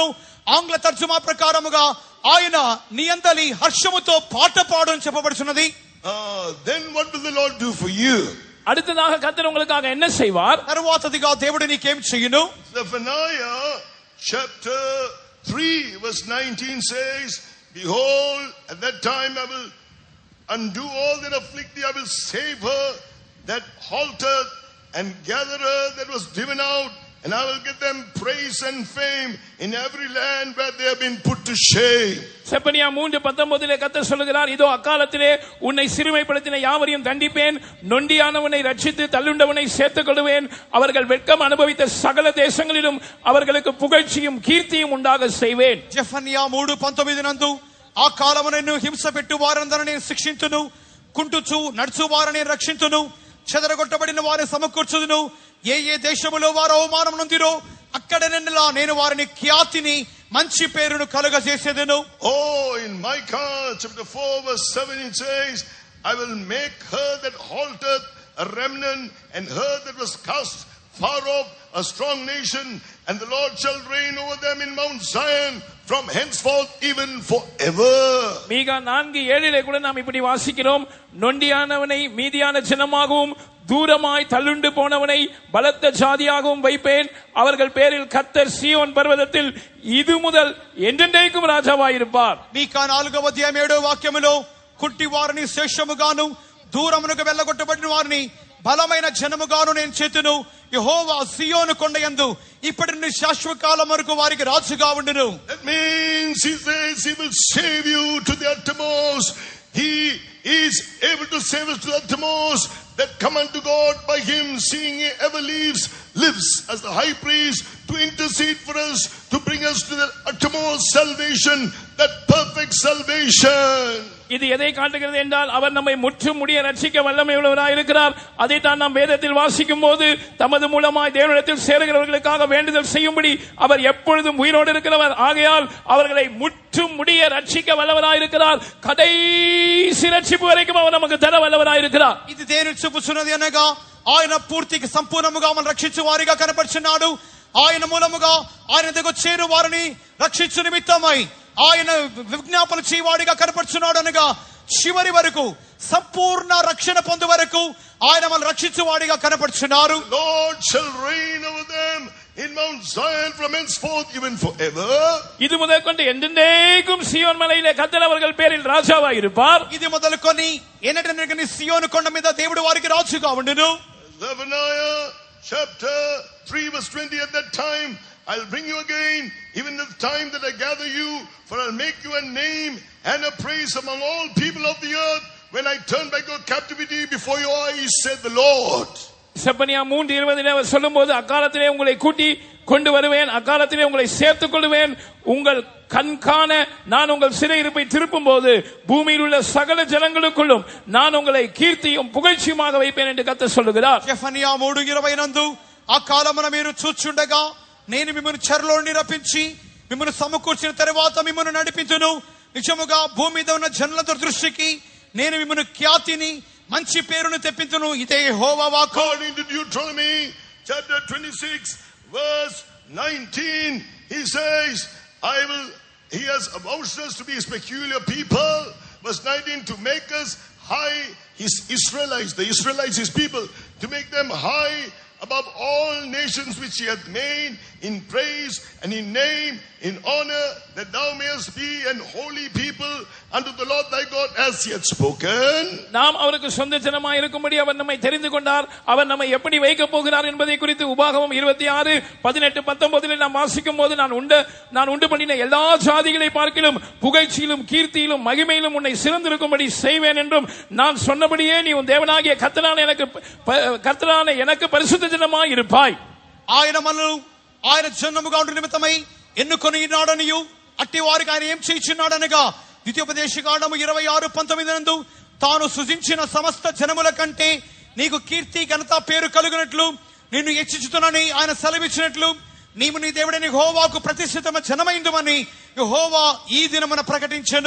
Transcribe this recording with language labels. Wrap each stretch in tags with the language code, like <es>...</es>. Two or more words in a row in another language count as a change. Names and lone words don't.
<te>ఆంగ్ల తర్జుమా ప్రకారముగా ఆయన నీ అందరి హర్షముతో పాట పాడు అని చెప్పబడుచున్నది.</te> <en>Then what will the Lord do for you?</en> <ta>அடுத்ததாக கர்த்தர் உங்களுக்காக என்ன செய்வார்?</ta> <te>తరువాతదిగా దేవుడు నీకేం చేయును?</te> <en>Zephaniah chapter 3 verse 19 says, behold, at that time I will undo all that afflict thee, I will save her that halted and gather her that was driven out, and I will give them praise and fame in every land where they have been put to shame.</en> <ta>செப்பனியா 3:19 கர்த்தர் சொல்லுகிறார், இதோ அக்காலத்திலே உன்னை சிறுமைப்படுத்தின யாவரையும் தண்டிப்பேன், நொண்டியானவனை ரட்சித்து தள்ளுண்டவனை சேர்த்துக் கொள்வேன், அவர்கள் வெட்கம் அனுபவித்த சகல தேசங்களிலும் அவர்களுக்கு புகழ்ச்சியும் கீர்த்தியும் உண்டாக செய்வேன்.</ta> <te>జెఫన్యా 3:19 నందు ఆ కాలమునను హింస పెట్టు వారందరిని నేను శిక్షించును, కుంటుచు నడుచు వారిని రక్షించును, చెదరగొట్టబడిన వారిని సమకూర్చుదును, ఏ ఏ దేశములో వారు అవమానం నొందిరో అక్కడనెల్లా నేను వారిని ఖ్యాతిని మంచి పేరును కలుగజేసేదను.</te> <en>Oh, in Micah chapter 4 verse 7 it says, I will make her that halted a remnant, and her that was cast far off a strong nation, and the Lord shall reign over them in Mount Zion from henceforth even forever.</en> <ta>மீகா 4:7 கூட நாம் இப்படி வாசிக்கிறோம், நொண்டியானவனை மீதியான ஜனமாகவும் தூரமாய் தள்ளுண்டு போனவனை பலத்த ஜாதியாகவும் வைப்பேன், அவர்கள் பேரில் கர்த்தர் சீயோன் பர்வதத்தில் இது முதல் என்றென்றைக்கும் ராஜாவாயிருப்பார்.</ta> <te>మీకా 4:7 వాక్యములో కుంటి వారిని శేషముగాను దూరమునకు వెళ్ళగొట్టబడిన వారిని బలమైన జనముగాను నేను చేతును, యెహోవా సియోను కొండయందు ఇప్పటి నుండి శాశ్వత కాలం వరకు వారికి రాజుగా ఉండును.</te> <en>That means he says he will save you to the uttermost. He is able to save us to the uttermost that come unto God by him, seeing he ever lives as the high priest to intercede for us, to bring us to the uttermost salvation, that perfect salvation.</en> <ta>இது எதை காட்டுகிறது என்றால் அவர் நம்மை முற்றும் முடிய ரட்சிக்க வல்லமை உள்ளவராய் இருக்கிறார். அதைத்தான் நாம் வேதத்தில் வாசிக்கும் போது தமது மூலமாய் தேவனிடத்தில் சேருகிறவர்களுக்காக வேண்டுதல் செய்யும்படி அவர் எப்பொழுதும் உயிரோடு இருக்கிறவர், ஆகையால் அவர்களை முற்றும் முடிய ரட்சிக்க வல்லவராய் இருக்கிறார். கடைசி ரட்சிப்பு வரைக்கும் அவர் நமக்கு தர வல்லவராய் இருக்கிறார்.</ta> <te>ఇది దేని చూపుచున్నది అనగా ఆయన పూర్తిగా సంపూర్ణముగా మనం రక్షించు వారిగా కనపడుచున్నాడు. ఆయన మూలముగా ఆయన దగ్గర చేరు వారిని రక్షించు నిమిత్తమై ఆయన విజ్ఞాపన చేయవాడిగా కనపడుచున్నాడు అనగా చివరి వరకు సంపూర్ణ రక్షణ పొందు వరకు ఆయన మనం రక్షించువాడిగా కనపడుచున్నారు.</te> <en>Lord shall reign over them in Mount Zion from henceforth even forever.</en> <ta>இது முதற்கொண்டு என்றென்றைக்கும் சீயோன் மலையிலே கர்த்தர் அவர்கள் பேரில் ராஜாவாய் இருப்பார்.</ta> <te>ఇది మొదలుకొని ఎన్నటెన్నటికి సియోను కొండ మీద దేవుడు వారికి రాజుగా ఉండును.</te> <en>Zephaniah chapter 3 verse 20, at that time I'll bring you again, even the time that I gather you, for I'll make you a name and a praise among all people of the earth when I turn back your captivity before your eyes, said the Lord.</en> <ta>செப்பனியா 3:20 அவர் சொல்லும்போது, அக்காலத்திலே உங்களை கூட்டி கொண்டு வருவேன், அக்காலத்திலே உங்களை சேர்த்துக் கொள்வேன், உங்கள் கண்காண நான் உங்கள் சிறையிருப்பை திருப்பும் போது பூமியில் உள்ள சகல ஜனங்களுக்குள்ளும் நான் உங்களை கீர்த்தியும் புகழ்ச்சியுமாக வைப்பேன் என்று கர்த்தர் சொல்லுகிறார்.</ta> <te>జెఫన్యా 3:20 నందు ఆ కాలమున మీరు చూచుండగా నేను మిమ్మల్ని చెరలో నుండి రప్పించి మిమ్మల్ని సమకూర్చిన తర్వాత మిమ్మల్ని నడిపించును, నిజముగా భూమి మీద ఉన్న జనుల దృష్టికి నేను మిమ్మల్ని ఖ్యాతిని మంచి పేరును తెప్పించును, ఇదే యెహోవా వాక్కు.</te> <en>According to Deuteronomy chapter 26 verse 19, he says, he has avouched us to be his peculiar people. Verse 19, to make us high, his Israelites, the Israelites, his people, to make them high above all nations which he hath made, in praise and in name, in honor, that thou mayest be an holy people unto the Lord thy God, as he hath spoken.</en> <ta>நாம் அவருக்கு சொந்த ஜனமாய் இருக்கும்படி அவர் நம்மை தெரிந்து கொண்டார். அவர் நம்மை எப்படி வைக்க போகிறார் என்பதை குறித்து உபாகமம் 26:18-19 நாம் வாசிக்கும் போது, நான் உண்டு பண்ணின எல்லா ஜாதிகளை பார்க்கிலும் புகழ்ச்சியிலும் கீர்த்தியிலும் மகிமையிலும் உன்னை சிறந்திருக்கும்படி செய்வேன் என்றும், நான் சொன்னபடியே நீ உன் தேவனாகிய கர்த்தரான எனக்கு பரிசுத்த ஜனமாய் இருப்பாய்.</ta> <te>ఆయన మనల్ని ఆయన జనముగా ఉండు నిమిత్తమై ఎన్నుకొని నాడనియు అట్టి వారికి ఆయన ఏం చేయించున్నాడు అనగా ద్వితీయోపదేశకాండము 26:19 నందు తాను సృజించిన సమస్త జనముల కంటే నీకు కీర్తి ఘనత పేరు కలుగునట్లు నిన్ను హెచ్చించుతునని ఆయన సెలవిచ్చినట్లు నీవు నీ దేవుడైన యెహోవాకు ప్రతిష్ఠితమైన జనమైందుమని యెహోవా ఈ దినమున ప్రకటించెను.</te>